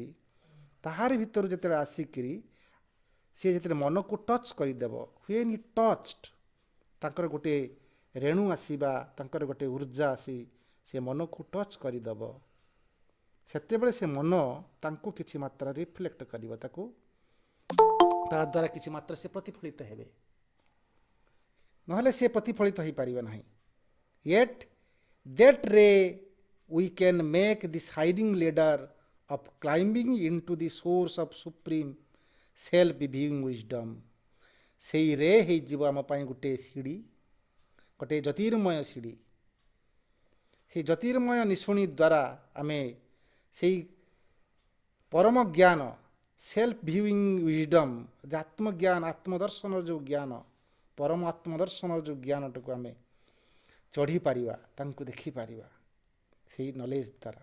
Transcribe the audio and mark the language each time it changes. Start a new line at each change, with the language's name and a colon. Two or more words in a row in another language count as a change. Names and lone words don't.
Odia: ତାହାରି ଭିତରୁ ଯେତେବେଳେ ଆସିକିରି ସେ ଯେତେବେଳେ ମନକୁ ଟଚ୍ କରିଦେବ,
English: when he touched,
Odia: ତାଙ୍କର ଗୋଟେ ରେଣୁ ଆସିବା, ତାଙ୍କର ଗୋଟେ ଉର୍ଜା ଆସି ସେ ମନକୁ ଟଚ୍ କରିଦେବ, ସେତେବେଳେ ସେ ମନ ତାଙ୍କୁ କିଛି ମାତ୍ରା ରିଫ୍ଲେକ୍ଟ କରିବ, ତାକୁ ତା ଦ୍ୱାରା କିଛି ମାତ୍ରା ସେ ପ୍ରତିଫଳିତ ହେବେ, ନହେଲେ ସେ ପ୍ରତିଫଳିତ ହୋଇପାରିବ ନାହିଁ।
English: ୟେଟ୍ that ray we can make the sliding ladder of climbing into the source of supreme self viewing wisdom।
Odia: ସେଇ ରେ ହେଇଯିବ ଆମ ପାଇଁ ଗୋଟେ ସିଡ଼ି, ଗୋଟେ ଜ୍ୟୋତିର୍ମୟ ସିଡ଼ି। ସେଇ ଜ୍ୟୋତିର୍ମୟ ନିଶୁଣି ଦ୍ୱାରା ଆମେ ସେଇ ପରମ ଜ୍ଞାନ,
English: self viewing wisdom,
Odia: ଆତ୍ମଜ୍ଞାନ, ଆତ୍ମଦର୍ଶନର ଯେଉଁ ଜ୍ଞାନ, ପରମ ଆତ୍ମଦର୍ଶନର ଯେଉଁ ଜ୍ଞାନଟାକୁ ଆମେ ଚଢ଼ିପାରିବା, ତାଙ୍କୁ ଦେଖିପାରିବା ସେଇ ନଲେଜ ଦ୍ୱାରା।